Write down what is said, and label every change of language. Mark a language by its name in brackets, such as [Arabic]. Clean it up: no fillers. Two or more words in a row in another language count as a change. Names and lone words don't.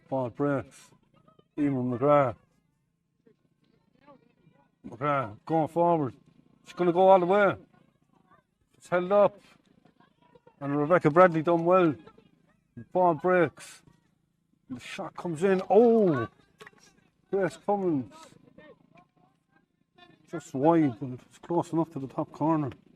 [English] Ball breaks. Eamon McGrath. McGrath going forward. She's going to go all the way. It's held up. And Rebecca Bradley done well. The ball breaks. The shot comes in. Oh! Grace Cummins. Just wide, but it's close enough to the top corner.